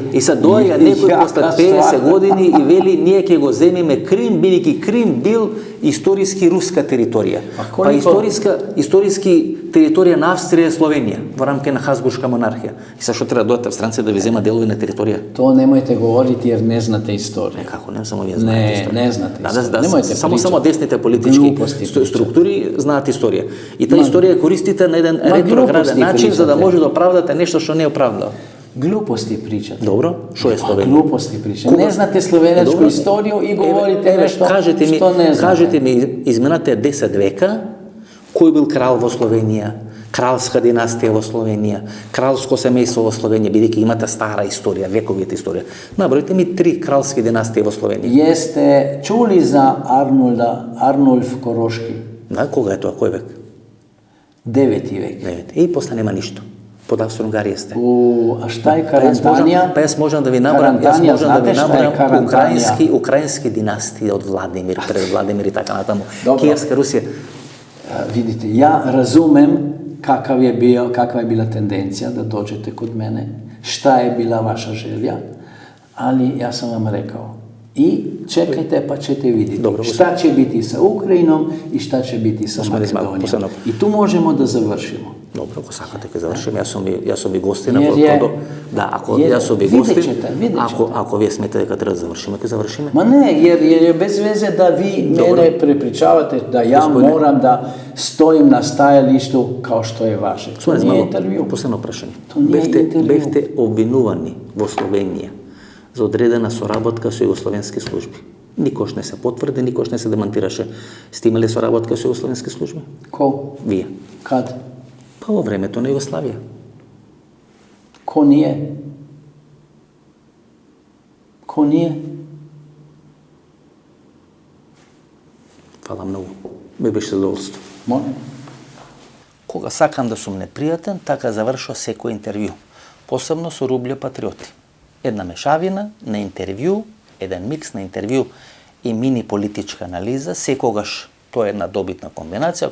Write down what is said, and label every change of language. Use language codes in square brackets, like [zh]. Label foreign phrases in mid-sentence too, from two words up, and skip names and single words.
[mk] И sad доја некој после 50 години и вели ние ќе го земиме Крим, бидејќи Крим бил историски руска територија. Па историски територија на Австрија и Словенија во рамки на Хасбуршка монархија. И сега што треба да дојдете странци да ви зема делови на територија? [sr] То немојте говорити jer ne znate istoriju. [mk] Како не само вие знаете историја. Не знате историја. Само десните политички структури знаат историја. И таа историја користите на еден ретрограден начин за да може да оправдате нешто што не е оправдало. [sr] Глупости pričate. Dobro, što je Slovenija? Gluposti pričate. Ne znate slovenačku istoriju i govorite nešto što ne znate. [mk] Кажете ми, изминатите 10 века, кој бил крал во Словенија, кралска династија во Словенија, кралско семејство во Словенија, бидејќи имате стара историја, вековијата историја. Набројте ми 3 кралски династии во Словенија. [sr] Jeste čuli za Arnulf Koroški? [mk] Да, кога е тоа, кој век? 9. век. 9. И после нема ништо. Под Австро-Унгарија сте. [sr] А šta je Karantanija? [mk] Па јас можам да ви набрам, украински династии од Владимир, пред Владимир и така натаму. Киевска Русија. [sr] Vidite, ja razumem kakva je bila tendencija da dođete kod mene, šta je bila vaša želja, ali ja sam vam rekao i čekajte pa ćete vidjeti šta će biti sa Ukrajinom i šta će biti sa Makedonijom. I tu možemo da završimo. [mk] Добро, ако сакате ќе завршим, јас сум ви гостина во тоа. Да, ако јас сум ви гостин, ако вие сметате дека треба да завршиме, ќе завршиме. Ма не, [sr] jer je bez veze da vi mene prepričavate da ja moram da stojim na stajalištu kao što je vaše. To nije intervju. [mk] Последно прашање. Бевте обвинувани во Словенија за одредена соработка со југословенски служби. Никош не се потврди, никош не се демантираше. Сте имали соработка со југословенски служби? [sr] Ко? [mk] Вие. [sr] Kad? [mk] Па во времето на Југославија. [sr] Ko nije? Ko nije? [mk] Фала многу. Ми беше задоволство. [sr] Моlim? [mk] Кога сакам да сум непријатен, така завршува секој интервју. Посебно со Рубља Патриоти. Една мешавина на интервју, еден микс на интервју и мини политичка анализа, секогаш тоа е една добитна комбинација.